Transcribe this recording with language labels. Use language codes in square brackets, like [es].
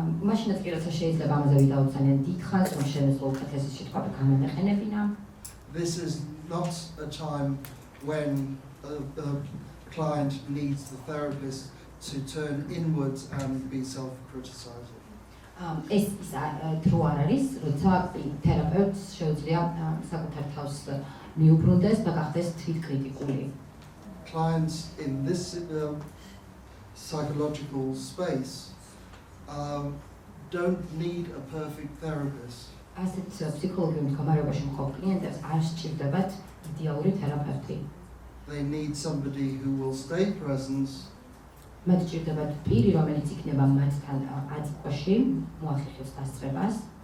[ka] მაშინაც კი როცა შეიძლება ამაზე ვიდაოთ ძალიან დიდხანს, რომ შემეძლო უკეთესი სიტყვები გამომეყენებინა. [en] This is not a time when the client needs the therapist to turn inwards and be self-criticizing. [ka] ეს დრო არ არის, როცა თერაპევტს შეუძლია საკუთარ თავს მიუბრუნდეს და გახდეს თვითკრიტიკული. [en] Clients in this psychological space don't need a perfect therapist. [ka] ასეთ ფსიქოლოგიურ მდგომარეობაში მყოფ კლიენტებს არ სჭირდებათ იდეალური თერაპევტი. [en] They need somebody who will stay present. [ka] მათ სჭირდებათ პირი, რომელიც იქნება მათთან აწყვაში, მოახერხებს დასწრებას.